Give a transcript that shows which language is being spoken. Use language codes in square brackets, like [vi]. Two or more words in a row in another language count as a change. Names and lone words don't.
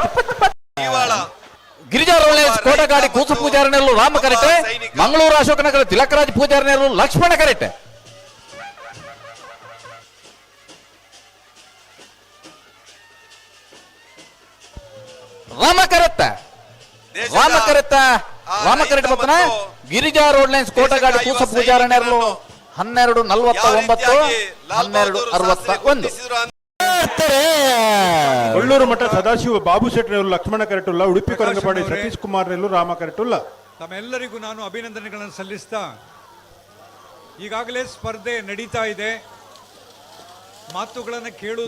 [tcy] ಗಿರಿಜಾ ರೋಲೇಶ್ ಕೋಟಗಾಡಿ ಕೂಸು ಪೂಜಾರಿನೆಲ್ಲು ರಾಮ ಕರೆಟ್ಟೆ ಮಂಗಳೂರು ಅಶೋಕನಗರ ತಿಲಕರಾಜ್ ಪೂಜಾರಿನೆಲ್ಲು ಲಕ್ಷ್ಮಣ ಕರೆಟ್ಟೆ ರಾಮ ಕರೆಟ್ ಬರ್ತನ ಗಿರಿಜಾ ರೋಡ್ ಲೈನ್ಸ್ ಕೋಟಗಾಡಿ ಕೂಸು ಪೂಜಾರಿನೆಲ್ಲು 12:49 12:61 ಒಳ್ಳೂರು ಮಠ ಸದಾಶಿವ ಬಾಬು ಶೆಟ್ಟಿ ಲಕ್ಷ್ಮಣ ಕರೆಟುಲ್ಲ ಉಡುಪಿ ಕೊರಂಗಪಾಡಿ ಸತೀಶ್ ಕುಮಾರ್ ರಾಮ ಕರೆಟುಲ್ಲ [kn] ತಮ್ಮೆಲ್ಲರಿಗೂ ನಾನು ಅಭಿನಂದನೆಗಳನ್ನು ಸಲ್ಲಿಸ್ತಾ ಈಗಾಗಲೇ ಸ್ಪರ್ಧೆ ನಡೀತಾ ಇದೆ ಮಾತುಗಳನ್ನು ಕೇಳುವುದು